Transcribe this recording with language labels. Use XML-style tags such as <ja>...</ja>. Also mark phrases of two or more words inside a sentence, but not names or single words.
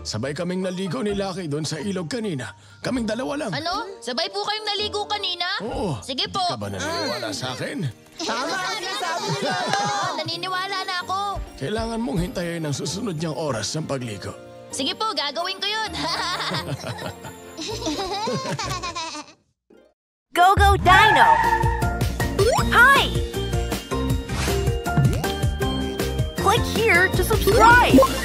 <tl>Sabay kaming naligo ni Lucky doon sa ilog kanina. Kaming dalawa lang. Ano? Sabay po kayong naligo kanina? Oo. Sige po. Ka ba naniniwala sa akin? Tama ang sinasabi ni Lolo! Naniniwala na ako. Kailangan mong hintayin ang susunod niyang oras ng pagligo. Sige po, gagawin ko yun. Go Go Dino!</tl> <en>Hi! Click here to subscribe!</en>